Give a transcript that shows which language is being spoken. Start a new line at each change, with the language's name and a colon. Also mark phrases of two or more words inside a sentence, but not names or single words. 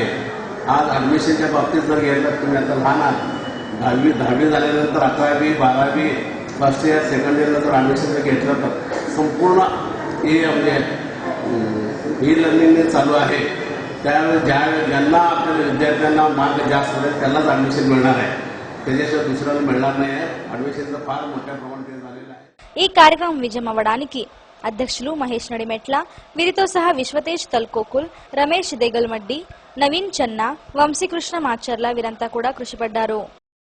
Marathi: आज ॲडमिशनच्या बाबतीत जर गेलं तुम्ही आता लहान आहात, 10वी झाल्यानंतर 11वी 12वी
English: first year second yearला
Marathi: जर ॲडमिशन घेतलं तर संपूर्ण हे म्हणजे
English: e learning
Marathi: चालू आहे. त्यावेळेस ज्यांना आपल्या विद्यार्थ्यांना मार्क जास्त होईल त्यांनाच ॲडमिशन मिळणार आहे, त्याच्याशिवाय दुसऱ्याला मिळणार नाही आहे. ॲडमिशनचं फार मोठ्या प्रमाणात झालेलं आहे.
Telugu: ఈ కార్యక్రమం విజయం అవ్వడానికి అధ్యక్షులు మహేష్ నడిమెట్ల వీరితో సహా విశ్వతేజ్ తల్కోకుల్, రమేష్ దేగల్మడ్డి, నవీన్ చెన్నా, వంశీకృష్ణ మాచర్ల వీరంతా కూడా కృషి పడ్డారు.